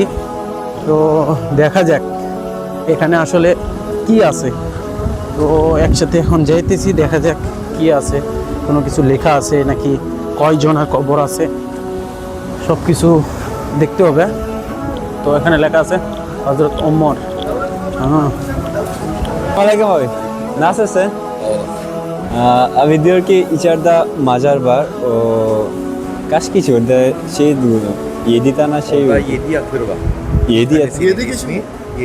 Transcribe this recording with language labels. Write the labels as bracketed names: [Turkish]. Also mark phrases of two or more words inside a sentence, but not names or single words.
[Bangla] তো দেখা যাক এখানে আসলে কি আছে। তো একসাথে এখন যাইতেছি, দেখা যাক কি আছে, কোনো কিছু লেখা আছে নাকি, কয়জনের কবর আছে, সব কিছু দেখতে হবে। তো এখানে লেখা আছে হযরত ওমর। [Turkish] Assalamualaikum abi. Nasılsın? Abi diyor ki içeride mazar var. O kaç kişi orada şey diyor. 7 tane şey Orada var. 7 yatır var. 7 yat. Yedi ismi 7.